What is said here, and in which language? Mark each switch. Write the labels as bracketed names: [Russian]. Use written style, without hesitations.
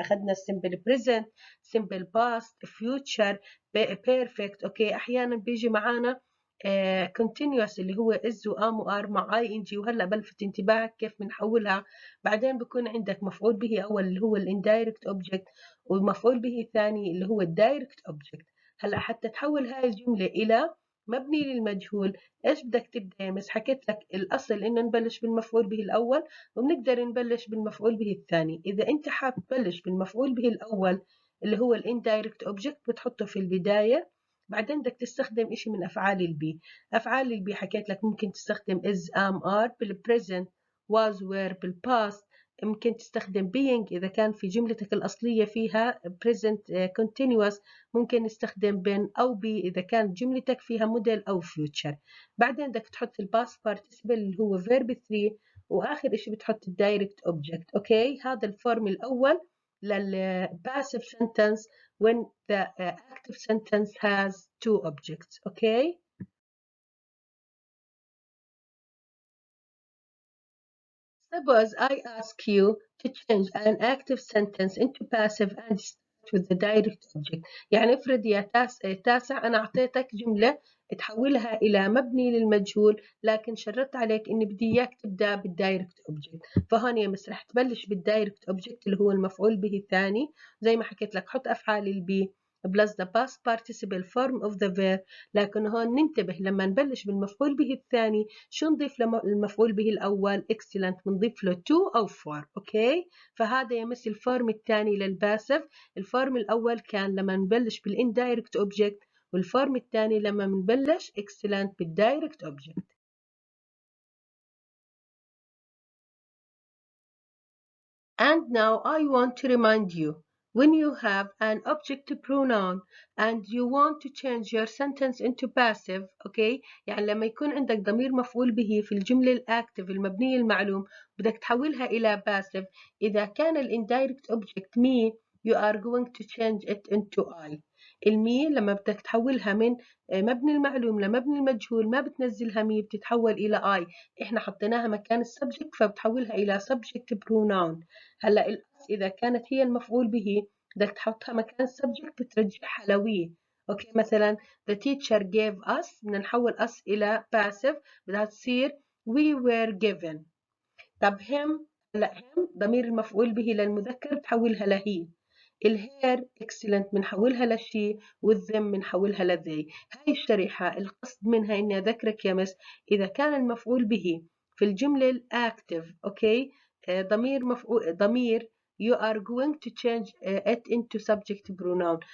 [English] أخذنا simple present، simple past، future، perfect. [Arabic] أوكي، أحيانا بيجي معانا continuous اللي هو is وام وار مع اي ان جي، وهلا بلفت انتباهك كيف بنحولها. بعدين بكون عندك مفعول به اول اللي هو الاندايركت اوبجكت، والمفعول به الثاني اللي هو الدايركت اوبجكت. هلا حتى تحول هاي الجملة إلى مبني للمجهول، ايش بدك تبدا يا مس؟ حكيت لك الاصل انه نبلش بالمفعول به الاول، وبنقدر نبلش بالمفعول به الثاني. اذا انت حاب تبلش بالمفعول به الاول اللي هو الاندايركت اوبجكت بتحطه في البدايه، بعدين بدك تستخدم اشي من افعال البي. افعال البي حكيت لك ممكن تستخدم is am are بالpresent، was were بالpast، ممكن تستخدم being إذا كان في جملتك الأصلية فيها present continuous، ممكن نستخدم been أو be إذا كانت جملتك فيها model أو future. بعدين بدك تحط الباست participle اللي هو verb 3، وآخر إشي بتحط الدايركت object. أوكي، هذا الفورم الأول [English] للpassive sentence when the active sentence has two objects. [Arabic] أوكي. [English] Suppose I ask you to change an active sentence into passive and start with the direct object. [Arabic] يعني افرض يا تاسع أنا أعطيتك جملة تحولها إلى مبني للمجهول، لكن شرطت عليك إني بدي إياك تبدأ بالدايركت أوبجكت. فهون يا مس رح تبلش بالدايركت أوبجكت اللي هو المفعول به الثاني، زي ما حكيت لك حط أفعال البي [English] plus the past participle form of the verb. [Arabic] لكن هون ننتبه لما نبلش بالمفعول به الثاني شو نضيف للمفعول به الأول؟ excellent، بنضيف له to أو for. أوكي، فهذا يمثل الفورم الثاني للباسف. الفورم الأول كان لما نبلش بالindirect object، والفورم الثاني لما بنبلش excellent بالdirect object. [English] And now I want to remind you, when you have an object pronoun and you want to change your sentence into passive, okay؟ [Arabic] يعني لما يكون عندك ضمير مفعول به في الجملة الأكتف المبنية المعلوم بدك تحولها إلى [English] passive. [Arabic] إذا كان [English] indirect object me you are going to change it into I. [Arabic] المي لما بدك تحولها من مبني المعلوم لمبني المجهول ما بتنزلها مي، بتتحول إلى I. إحنا حطيناها مكان السبجكت فبتحولها إلى subject pronoun. هلا الأس إذا كانت هي المفعول به بدك تحطها مكان subject بترجعها لوي. [English] okay, مثلا the teacher gave us، [Arabic] بدنا نحول [English] us إلى passive [Arabic] بدها تصير [English] we were given. [Arabic] طب him، هلا him ضمير المفعول به للمذكر بتحولها لهي. الهير excellent بنحولها لشي، والذم بنحولها لذي. هاي الشريحة القصد منها إني أذكرك يا مس إذا كان المفعول به في الجملة الأكتف أوكي ضمير [English] you are going to change it into subject pronoun.